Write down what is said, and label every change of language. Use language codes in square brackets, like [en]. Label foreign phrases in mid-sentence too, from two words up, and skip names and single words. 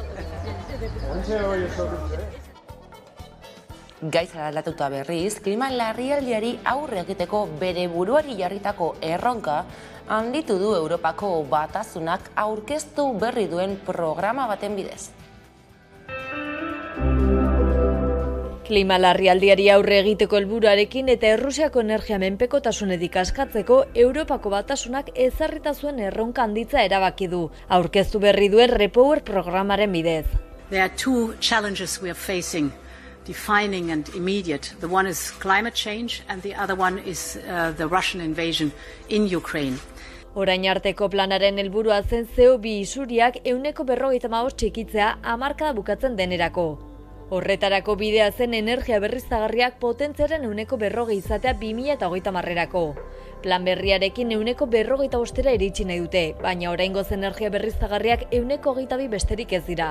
[eu] Gaiza aldatuta berriz, klima larrialdiari aurre egiteko bere buruari jarritako erronka handitu du Europako Batasunak aurkeztu berri duen programa baten bidez. Klima larrialdiari aurre egiteko helburuarekin eta Errusiako energia menpekotasunetik askatzeko Europako Batasunak ezarrita zuen erronka handitza erabaki du, aurkeztu berri duen Repower programaren bidez. [en] There are two challenges we are facing, defining and immediate. The one is climate change and the other one is the Russian invasion in Ukraine. [eu] Orain arteko planaren helburua zen CO2 isuriak 45% txikitzea hamarkada bukatzen denerako. Horretarako bidea zen energia berriztagarriak potentziaren 40% izatea 2030erako. Plan berriarekin 40% iritsi nahi dute, baina oraingoz energia berriztagarriak 22% besterik ez dira.